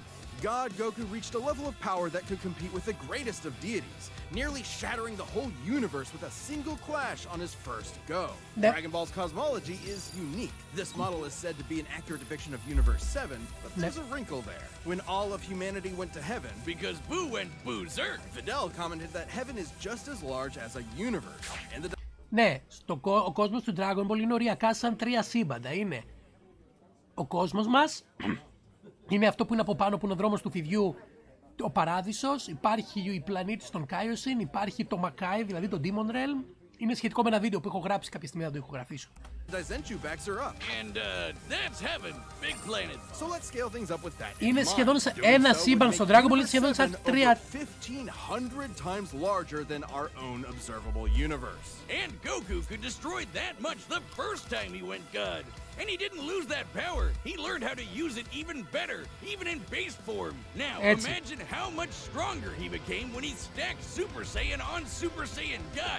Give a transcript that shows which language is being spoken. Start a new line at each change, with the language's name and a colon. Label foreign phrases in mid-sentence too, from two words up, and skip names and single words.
English: God Goku reached a level of power that could compete with the greatest of deities, nearly shattering the whole universe with a single clash on his first go. Dragon Ball's cosmology is unique. This model is said to be an accurate depiction of Universe 7, but there's a wrinkle there. When all of humanity went to heaven, because Boo went berserk, Fidel commented that heaven is just as large as a universe. And the
Greek: ναι, ο κόσμος του Dragon Ball είναι οριακά σαν τρία σύμπαντα. Είναι ο κόσμος μας, είναι αυτό που είναι από πάνω που είναι ο δρόμος του φιδιού, ο παράδεισος, υπάρχει η πλανήτης των Kaioshin, υπάρχει το Makai, δηλαδή το
English: Demon Realm.
Greek: Είναι σχετικό με ένα βίντεο που έχω γράψει, κάποια στιγμή θα το ηχογραφήσω. Είναι σχεδόν ένα σύμπαν στο Dragon Ball, είναι σχεδόν σαν 3.
English: And Goku could destroy that much the first time he went God. And he didn't lose that power. He learned how to use it even better, even in base form. Now, imagine how much stronger he became when he stacked Super Saiyan on Super Saiyan God.